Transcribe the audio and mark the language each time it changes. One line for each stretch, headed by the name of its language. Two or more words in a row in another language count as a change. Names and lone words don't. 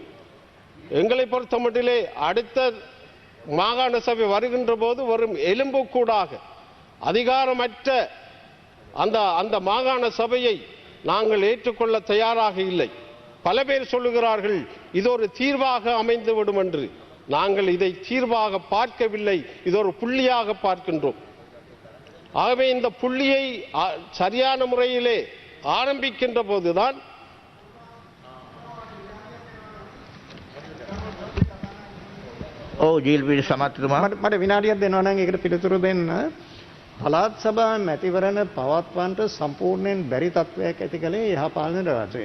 Tamil: எங்களை பொறுத்தமட்டிலே அடுத்த மாகாண சபை வருகின்ற போது வரும் எலும்புக்கூடாக அதிகாரமற்ற அந்த மாகாண சபையை நாங்கள் ஏற்றுக்கொள்ள தயாராக இல்லை. பல பேர் சொல்லுகிறார்கள் இது ஒரு தீர்வாக அமைந்துவிடும் என்று. நாங்கள் இதை தீர்வாக பார்க்கவில்லை, இது ஒரு புள்ளியாக பார்க்கின்றோம். ஆகவே இந்த புள்ளியை சரியான முறையிலே ஆரம்பிக்கின்ற போதுதான்
Sinhala: ජීල්පීඩි සමත්තුමා මට විනාඩියක් දෙනවා නම් ඒකට පිළිතුරු දෙන්න. පළාත් සභා මැතිවරණ පවත්වන්නට සම්පූර්ණයෙන් බැරි තත්වයක් ඇති කළේ යහපාලන රාජ්‍යය.